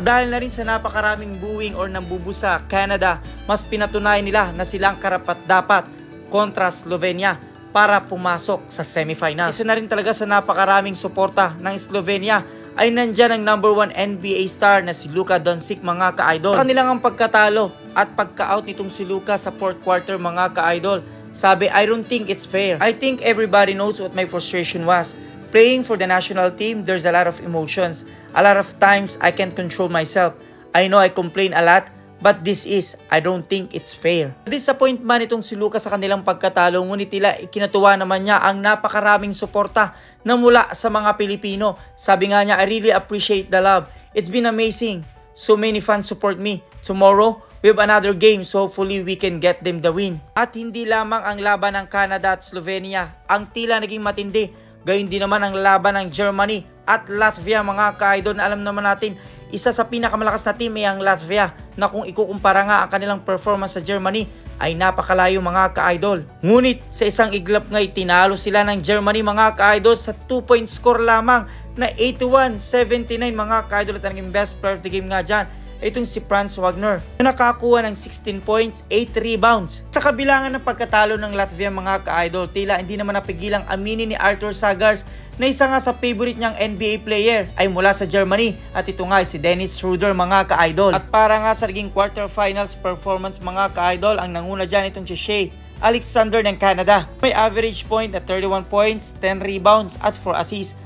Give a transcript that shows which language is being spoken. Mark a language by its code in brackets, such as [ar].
[tl] Dahil na rin sa napakaraming booing or ng bubu sa Canada, mas pinatunayan nila na silang karapat-dapat kontra Slovenia para pumasok sa semifinals. Isa na rin talaga sa napakaraming suporta ng Slovenia ay nandyan ang number 1 NBA star na si Luka Doncic mga ka-idol. Kanilang ang pagkatalo at pagka-out nitong si Luka sa 4th quarter mga ka-idol. [en] Sabi, I don't think it's fair. I think everybody knows what my frustration was. Playing for the national team, there's a lot of emotions. A lot of times, I can't control myself. I know I complain a lot, but this is, I don't think it's fair. [tl] Disappoint man itong si Luka sa kanilang pagkatalo, ngunit tila ikinatuwa naman niya ang napakaraming suporta na mula sa mga Pilipino. Sabi nga niya, [en] I really appreciate the love. It's been amazing. So many fans support me. Tomorrow, we have another game, so hopefully we can get them the win. [tl] At hindi lamang ang laban ng Canada at Slovenia ang tila naging matindi. Gayon din naman ang laban ng Germany at Latvia mga ka-idol na alam naman natin isa sa pinakamalakas na team ay ang Latvia na kung ikukumpara nga ang kanilang performance sa Germany ay napakalayo mga ka-idol. Ngunit sa isang iglap nga'y tinalo sila ng Germany mga ka-idol sa 2-point score lamang na 81-79 mga ka-idol at naging best player of the game nga dyan. Itong si Franz Wagner na nakakuha ng 16 points, 8 rebounds. Sa kabilangan ng pagkatalo ng Latvia mga ka-idol, tila hindi naman napigilang aminin ni Artur Sagars na isa nga sa favorite niyang NBA player ay mula sa Germany at ito nga si Dennis Schroeder mga ka-idol. At para nga sa naging quarterfinals performance mga ka-idol, ang nanguna dyan itong si Shea Alexander ng Canada. May average point na 31 points, 10 rebounds at 4 assists.